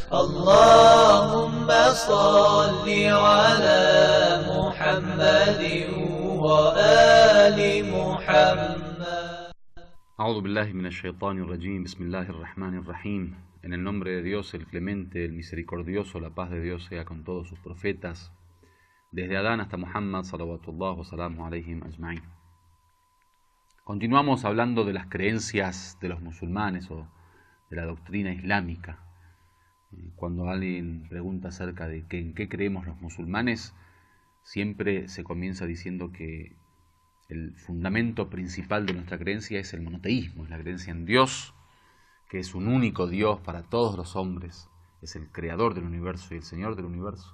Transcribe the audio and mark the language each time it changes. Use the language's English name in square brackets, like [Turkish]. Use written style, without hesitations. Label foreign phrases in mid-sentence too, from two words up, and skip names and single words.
[Arabic] اللهم صل على محمد وآل محمد. أعوذ بالله من الشيطان الرجيم. بسم الله الرحمن الرحيم. [Spanish] En el nombre de Dios, el clemente, el misericordioso, la paz de Dios sea con todos sus profetas, desde Adán hasta Muhammad, [Arabic] صلوات الله وسلام عليهم أجمعين. [Spanish] Continuamos hablando de las creencias de los musulmanes o de la doctrina islámica. Cuando alguien pregunta acerca de en qué creemos los musulmanes, siempre se comienza diciendo que el fundamento principal de nuestra creencia es el monoteísmo, es la creencia en Dios, que es un único Dios para todos los hombres, es el creador del universo y el Señor del universo.